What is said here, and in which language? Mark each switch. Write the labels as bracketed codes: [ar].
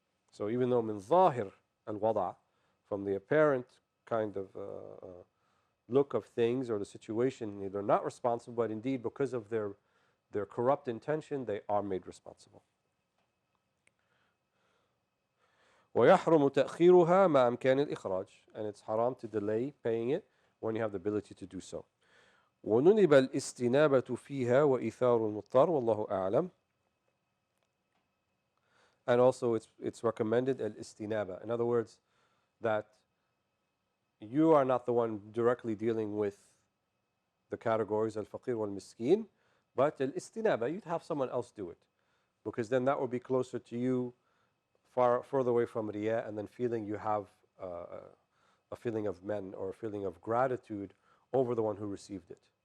[en] So even though min zahir al-wada', from the apparent kind of look of things or the situation, they're not responsible, but indeed because of their corrupt intention, they are made responsible. [ar] ويحرم تأخيرها مع إمكان الإخراج, [en] and it's haram to delay paying it when you have the ability to do so. [ar] وندب الاستنابة فيها وإيثار المضطر والله أعلم. [en] And also it's recommended al-istinaba. In other words, that you are not the one directly dealing with the categories al-faqir wal-miskin, but al-istinaba, you'd have someone else do it. Because then that would be closer to you, further away from riyah, and then feeling you have a feeling of men or a feeling of gratitude over the one who received it.